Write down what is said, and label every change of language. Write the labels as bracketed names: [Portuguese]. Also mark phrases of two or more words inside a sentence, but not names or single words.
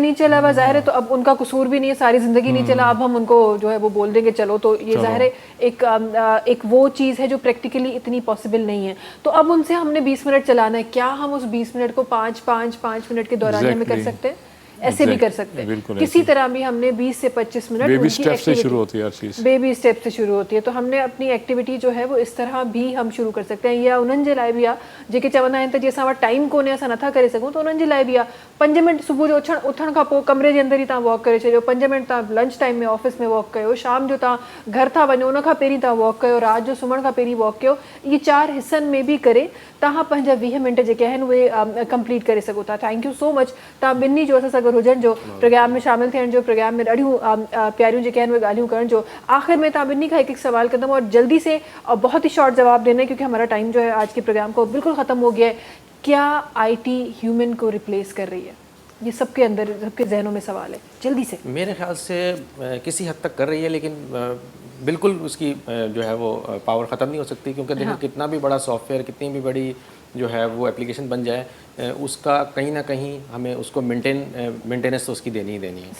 [Urdu] نہیں چلا ہوا، ظاہر ہے، تو اب ان کا قصور بھی نہیں ہے، ساری زندگی نہیں چلا، اب ہم ان کو جو ہے وہ بول دیں گے چلو، تو یہ ظاہر ہے ایک وہ چیز ہے جو پریکٹیکلی اتنی پاسیبل نہیں ہے. تو اب ان سے ہم نے 20 منٹ چلانا ہے، کیا ہم اس 20 منٹ کو 5 منٹ کے دوران میں کر سکتے ہیں? ایسے بھی کر سکتے ہیں، کسی طرح بھی ہم نے 20 سے 25 منٹ [English] baby step [Urdu] سے شروع ہوتی ہے ہر چیز, [English] baby step [Urdu] سے شروع ہوتی ہے۔ تو ہم نے اپنی ایکٹیویٹی جو ہے وہ اس طرح بھی ہم شروع کر سکتے ہیں. [Sindhi] या उन्हनि जे लाइ बि आहे जेके चवंदा आहिनि त जंहिंसां वटि टाइम कोन्हे असां नथा करे सघूं, त उन्हनि जे लाइ बि आहे 5 मिनट सुबुह जो उथण खां पोइ कमरे जे अंदरि ई तव्हां वॉक करे छॾियो, 5 मिनट तव्हां [English] lunch time [Sindhi] में ऑफिस में वॉक कयो, शाम जो तव्हां घर था वञो उन खां पहिरीं तव्हां वॉक कयो, राति जो सुम्हण खां पहिरीं वॉक कयो। इहे 4 हिस्सनि में बि करे तव्हां पंहिंजा 20 मिनट जेके आहिनि उहे कंप्लीट करे सघो था। [English] thank you so much, [Sindhi] तव्हां ॿिन्ही जो असां सां गॾु हुजण जो, प्रोग्राम में शामिल थियण जो, प्रोग्राम में ॾाढियूं प्यारियूं जेके आहिनि उहे ॻाल्हियूं करण जो। आखिर में तव्हां ॿिन्ही खां हिकु सवाल कंदमि [Urdu] اور جلدی سے اور بہت ہی شارٹ جواب دینا ہے، کیونکہ ہمارا ٹائم جو ہے آج کے پروگرام کو بالکل ختم ہو گیا ہے. کیا IT ہیومن کو ریپلیس کر رہی ہے؟ یہ سب کے اندر، سب کے ذہنوں میں سوال ہے، جلدی سے. میرے خیال سے کسی حد تک کر رہی ہے، لیکن بالکل اس کی جو ہے وہ پاور ختم نہیں ہو سکتی، کیونکہ دیکھیے کتنا بھی بڑا سافٹ ویئر، کتنی بھی بڑی جو ہے وہ ایپلیکیشن بن جائے، اس کا کہیں نہ کہیں ہمیں اس کو مینٹیننس تو اس کی دینی ہی دینی ہے.